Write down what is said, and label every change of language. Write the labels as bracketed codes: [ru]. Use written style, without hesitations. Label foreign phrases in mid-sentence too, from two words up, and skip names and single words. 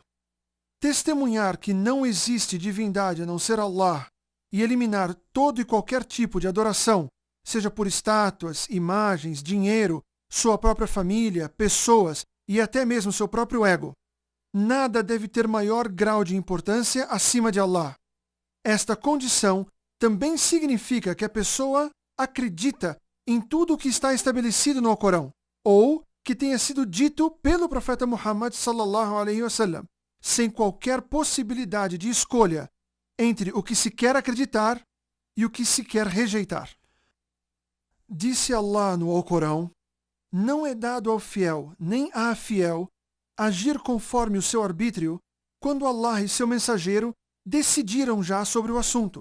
[pt] Testemunhar que não existe divindade a não ser Allah e eliminar todo e qualquer tipo de adoração, seja por estátuas, imagens, dinheiro, sua própria família, pessoas e até mesmo seu próprio ego. Nada deve ter maior grau de importância acima de Allah. Esta condição também significa que a pessoa acredita em tudo o que está estabelecido no Alcorão, ou que tenha sido dito pelo profeta Muhammad [ar] صلى الله عليه وسلم, [pt] sem qualquer possibilidade de escolha entre o que se quer acreditar e o que se quer rejeitar. Disse Allah no Alcorão: não é dado ao fiel nem à fiel agir conforme o seu arbítrio quando Allah e seu mensageiro decidiram já sobre o assunto.